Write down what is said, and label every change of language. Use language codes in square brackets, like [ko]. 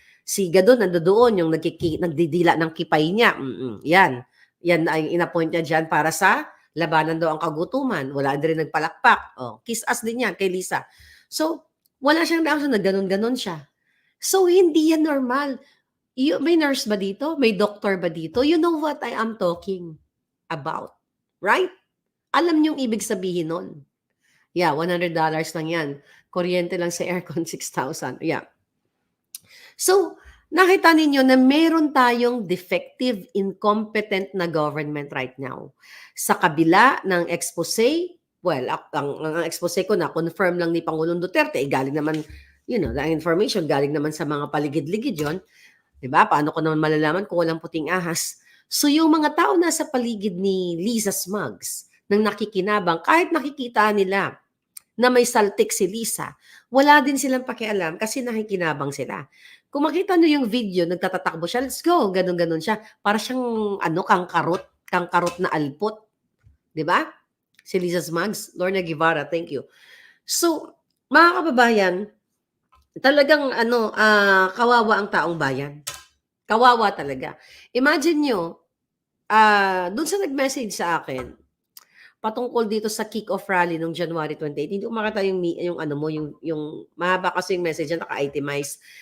[tl] Si Gadon, nandoon yung nagdidila ng kipay niya. Yan ay inapoint niya dyan para sa labanan daw ang kagutuman. Wala din nagpalakpak. Kiss us din yan kay Lisa. So, wala siyang reaction na ganun-ganon siya. So, hindi yan normal. May nurse ba dito? May doctor ba dito? [en] You know what I am talking about. Right? [tl] Alam niyong ibig sabihin nun. Yeah, $100 lang yan. Kuryente lang sa aircon, 6,000. Yeah. So, Nakita ninyo na meron tayong defective, incompetent na government right now. Sa kabila ng expose, well, ang expose ko na confirm lang ni Pangulong Duterte, galing naman, the information galing naman sa mga paligid-ligid yon, 'di ba? Paano ko naman malalaman kung walang puting ahas? So yung mga tao nasa paligid ni Lisa Smugs, nang nakikinabang, kahit nakikita nila na may saltik si Lisa, wala din silang pakialam kasi nakikinabang sila. Kung makita niyo yung video, nagtatatakbo siya, [en] let's go, [tl] ganun-ganun siya. Para siyang kangkarot na alpot, 'di ba? Si Lisa Smugs, Lorna Guevara, thank you. So, mga kababayan, talagang kawawa ang taong bayan. Kawawa talaga. Imagine nyo, dun sa nag-message sa akin, patungkol dito sa kick-off rally nung January 28, hindi ko makita yung ano mo, yung mahaba kasi yung message niya, naka-itemize.